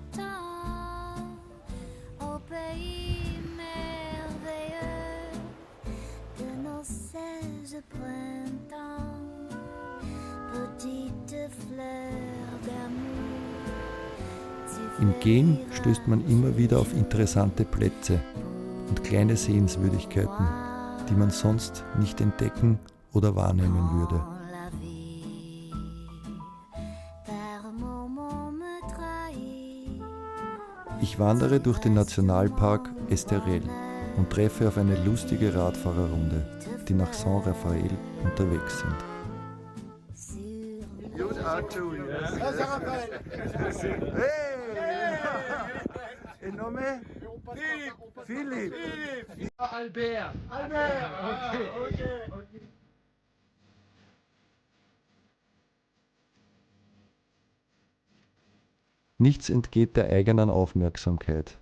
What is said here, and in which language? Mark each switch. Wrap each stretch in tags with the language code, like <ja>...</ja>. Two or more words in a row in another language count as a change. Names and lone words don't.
<fr>tant, au pays merveilleux de nos 16 printemps, petite fleur d'amour.</fr> <de>Im Gehen stößt man immer wieder auf interessante Plätze und kleine Sehenswürdigkeiten, die man sonst nicht entdecken oder wahrnehmen würde. Ich wandere durch den Nationalpark Esterel und treffe auf eine lustige Radfahrerrunde, die nach Saint-Raphael unterwegs sind.</de> <en>You are too, yes. Hey!</en> <it>Et nome? Philipp. Albert. Albert. Okay.</it> <de>Nichts entgeht der eigenen Aufmerksamkeit.</de>